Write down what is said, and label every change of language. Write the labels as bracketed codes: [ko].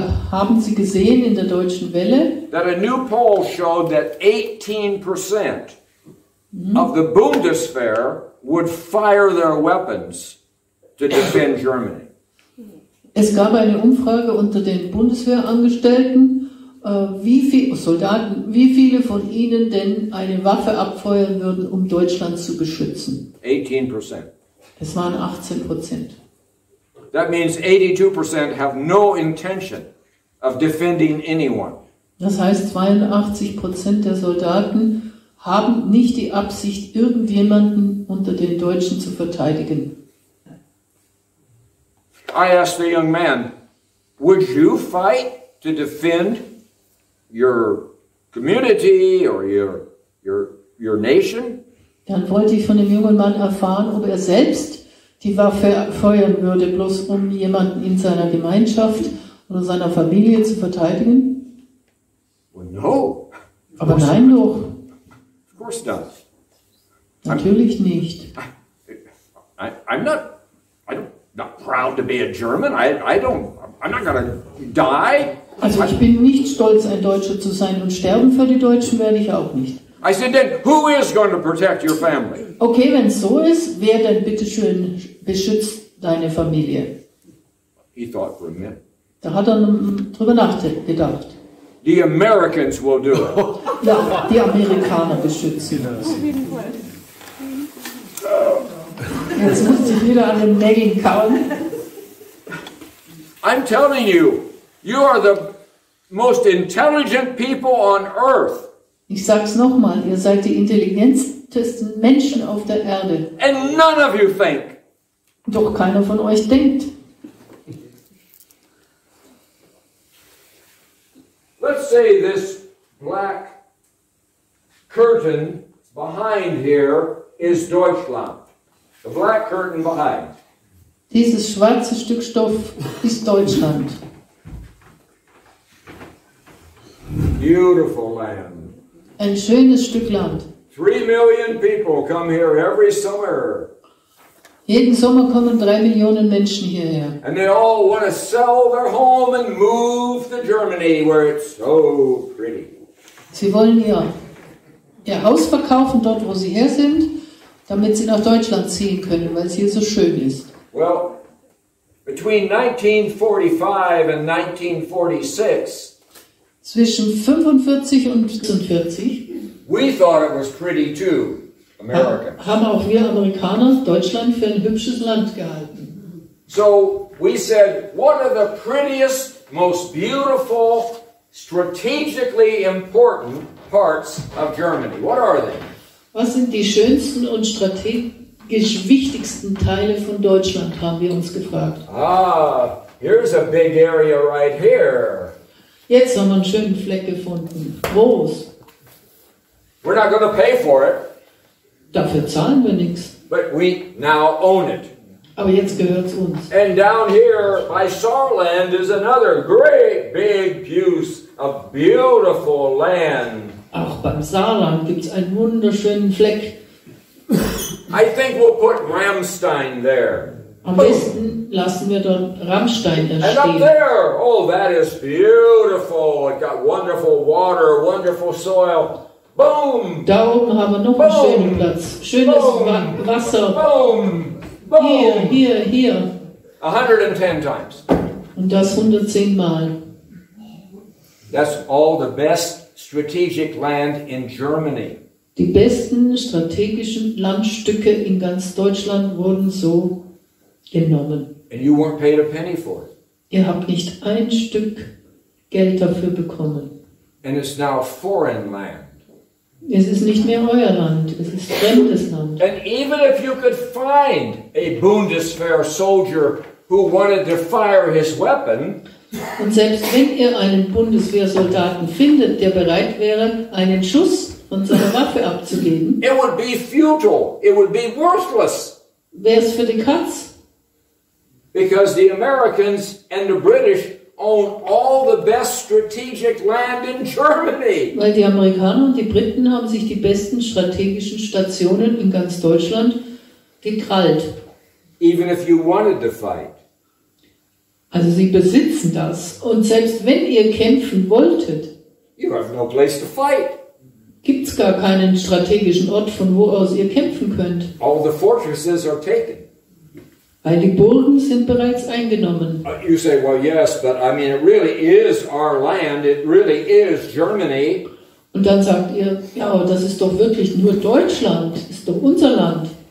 [de] haben Sie gesehen in der Deutschen Welle, [en] that a new poll showed that 18% of the Bundeswehr would fire their weapons to defend Germany? [de] es gab eine Umfrage unter den Bundeswehrangestellten, wie viele von ihnen denn eine Waffe abfeuern würden, um Deutschland zu beschützen. 18%. Es waren 18%. [en] That means 82% have no intention of defending anyone. [de] Das heißt, 82% der Soldaten haben nicht die Absicht, irgendjemanden unter den Deutschen zu verteidigen. [en] I asked the young man, would you fight to defend your community or your nation? [de] Dann wollte ich von dem jungen Mann erfahren, ob er selbst die Waffe feuern würde, bloß um jemanden in seiner Gemeinschaft oder seiner Familie zu verteidigen. [en] Well, no. [de] Aber nein doch. [en] Of course not. [de] Natürlich nicht. [en] I'm not proud to be a German. I'm not going to die [de] Also ich bin nicht stolz, ein Deutscher zu sein, und sterben für die Deutschen werde ich auch nicht. [en] I said, then who is going to protect your family? [de] Okay, wenn es so ist, wer denn bitteschön beschützt deine Familie? [en] He thought for a minute. [de] Da hat er drüber nachgedacht. [en] The Americans will do it. [de] Ja, die Amerikaner beschützen das. Jetzt muss ich wieder an den Nägeln kauen. [en] I'm telling you, you are the most intelligent people on earth. [de] Ich sag's nochmal, ihr seid die intelligentesten Menschen auf der Erde. [en] And none of you think. [de] Doch keiner von euch denkt. [en] Let's say this black curtain behind here is Deutschland. The black curtain behind. [de] Dieses schwarze Stück Stoff ist Deutschland. [en] Beautiful land. [de] Ein schönes Stück Land. [en] 3 million people come here every summer. [de] Jeden Sommer kommen 3 Millionen Menschen hierher. [en] And they all want to sell their home and move to Germany where it's so pretty. [de] Sie wollen ihr Haus verkaufen, dort wo sie her sind, damit sie nach Deutschland ziehen können, weil es hier so schön ist. [en] Well, between 1945 and 1946, [de] zwischen 45 und 46 [en] we thought it was pretty too, Americans. [de] Haben auch wir Amerikaner Deutschland für ein hübsches Land gehalten. [en] So we said, what are the prettiest, most beautiful, strategically important parts of Germany? What are they? [de] Was sind die schönsten und strategisch wichtigsten Teile von Deutschland, haben wir uns gefragt. [en] Here's a big area right here. [de] Jetzt haben wir einen schönen Fleck gefunden. Groß. [en] We're not going to pay for it. [de] Dafür zahlen wir nichts. [en] But we now own it. [de] Aber jetzt gehört es uns. [en] And down here by Saarland is another great big piece of beautiful land. [de] Auch beim Saarland gibt es einen wunderschönen Fleck. [en] I think we'll put Ramstein there. [de] Am besten lassen wir dort Rammstein [en] And up [de] entstehen. [en] there, oh, that is beautiful. It got wonderful water, wonderful soil. Boom! [de] Da oben haben wir noch einen schönen Platz. Schönes Wasser. Boom! Boom! Hier. [en] 110 times. [de] Und das 110 Mal. [en] That's all the best strategic land in Germany. [de] Die besten strategischen Landstücke in ganz Deutschland wurden so genommen. [en] And you weren't paid a penny for it. [de] Ihr habt nicht ein Stück Geld dafür bekommen. [en] And it's now foreign land. [de] Es ist nicht mehr euer Land, es ist fremdes Land. [en] And even if you could find a Bundeswehr soldier who wanted to fire his weapon, [de] Und selbst wenn ihr einen Bundeswehrsoldaten findet, der bereit wäre, einen Schuss von seiner Waffe abzugeben, [en] it would be futile. It would be worthless. [de] wäre es für die Katz. [en] Because the Americans and the British own all the best strategic land in Germany. [de] Weil die Amerikaner und die Briten haben sich die besten strategischen Stationen in ganz Deutschland gekrallt. [en] Even if you wanted to fight. [de] Also sie besitzen das. Und selbst wenn ihr kämpfen wolltet, [en] You have no place to fight. [de] gibt es gar keinen strategischen Ort, von wo aus ihr kämpfen könnt. [en] All the fortresses are taken. [de] Weil die Burgen sind bereits eingenommen. [en] You say, well, yes, but I mean, it really is our land. It really is Germany. [de] Und dann sagt ihr, ja, aber das ist doch wirklich nur Deutschland, das ist doch unser Land.